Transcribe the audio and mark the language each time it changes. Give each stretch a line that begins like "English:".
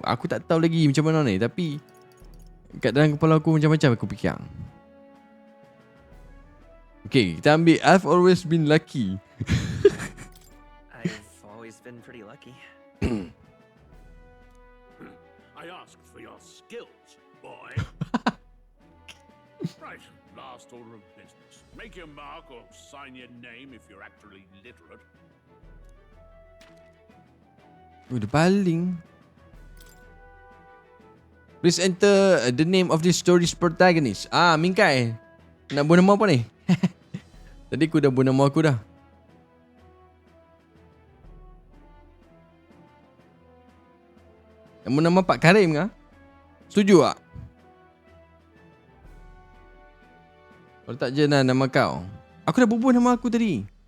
Malay: Aku tak tahu lagi macam mana ni. Tapi kat dalam kepala aku macam-macam aku fikir. Okay, kita ambil
English: I've always been lucky. I've always been pretty lucky. I asked for your skills, boy. Right, last order of business. Make your mark or sign your name if you're actually literate.
Malay: Udah baling.
English: Please enter the name of this story's protagonist.
Malay: Mingkai. Nak buat nama apa ni? Tadi aku dah buat nama aku dah. Kamu nama Pak Karim ke? Setuju tak? Kalau tak je lah nama kau. Aku dah bubuh nama aku tadi.